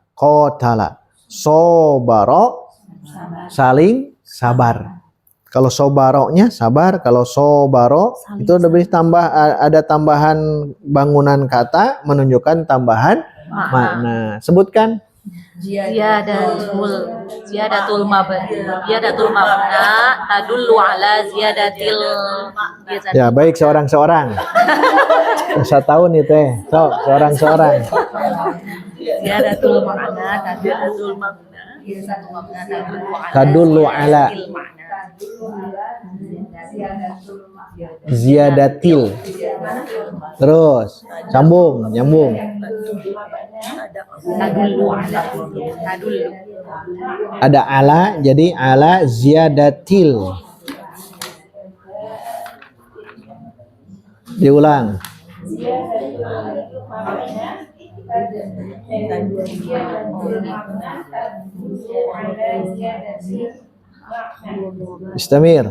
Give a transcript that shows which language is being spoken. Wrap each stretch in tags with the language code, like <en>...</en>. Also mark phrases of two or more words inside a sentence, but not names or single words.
<ar>قتل. صبر.</ar> <id>Saling sabar. Kalau sobaroknya sabar, kalau sobaro itu lebih ada tambahan bangunan kata menunjukkan tambahan makna. Sebutkan.</id> <ar>زيادة المبنى تدل على زيادة.</ar> <id>Ya, baik seorang-seorang. Bisa tahu nih teh. So, seorang-seorang.</id> <ar>زيادة المبنى تدل على زيادة.</ar> <id>Terus sambung, nyambung. Ada ala, jadi</id> <ar>على زيادة.</ar> <id>Diulang.</id> <ar>Istamir.</ar>